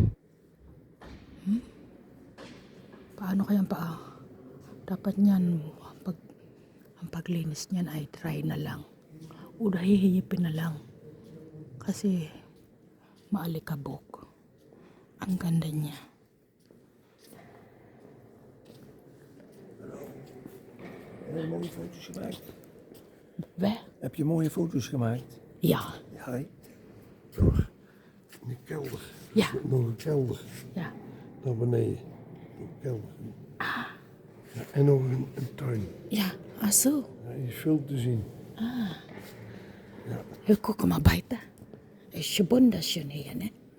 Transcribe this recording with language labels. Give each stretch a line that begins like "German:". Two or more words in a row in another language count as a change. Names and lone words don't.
Filipino: Paano kayang dapat niyan, ang paglinis niyan ay dry na lang. O hihiyipin na lang. Kasi maalikabok. Ang ganda niya.
Dutch: Heb je mooie foto's gemaakt? Heb je mooie foto's gemaakt? Ja. Ja, hè? Door in de kelder. Ja. Nog een kelder. Ja. Naar beneden. Nog een kelder. Ja, en nog een tuin. Ja, zo. Ja, je is veel te zien.
German: Guck mal weiter. Ist schon wunderschön hier, ne?